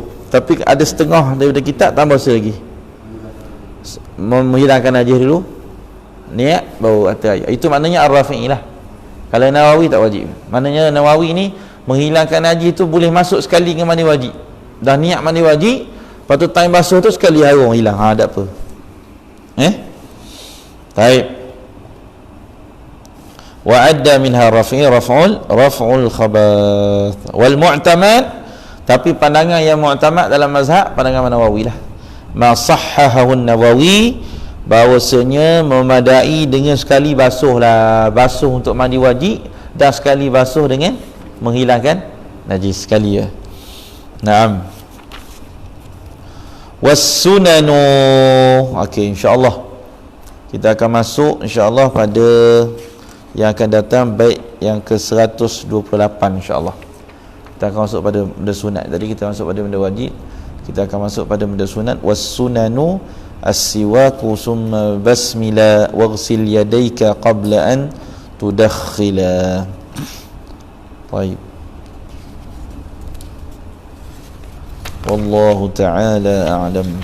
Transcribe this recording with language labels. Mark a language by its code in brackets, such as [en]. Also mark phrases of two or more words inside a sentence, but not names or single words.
[ms] Tapi ada setengah daripada kitab tambah lagi, menghilangkan najis dulu, niat baru rata air. Itu maknanya Ar-Rafi'i lah. Kalau Nawawi tak wajib. Maknanya Nawawi ni menghilangkan najis tu boleh masuk sekali dengan mandi wajib, dah niat mandi wajib, lepas tu time basuh tu sekali harum hilang, tak apa. Baik. [ar] وعد منها الرافعي رفع الخبث والمعتمد. [ms] Tapi pandangan yang mu'tamad dalam mazhab pandangan Nawawi lah, [ar] ما صححه النووي, [ms] bahawasanya memadai dengan sekali basuh untuk mandi wajib dan sekali basuh dengan menghilangkan najis sekali ya. [ar] نعم. والسنن. [ms] Okey, insya-Allah kita akan masuk insya-Allah pada yang akan datang, bait yang ke-128 insya-Allah. Kita akan masuk pada benda sunat. Tadi kita masuk pada benda wajib, kita akan masuk pada benda sunat. [ar] والسنن السواك ثم بسملة واغسل يديك قبل أن تدخلا. Baik. والله تعالى أعلم.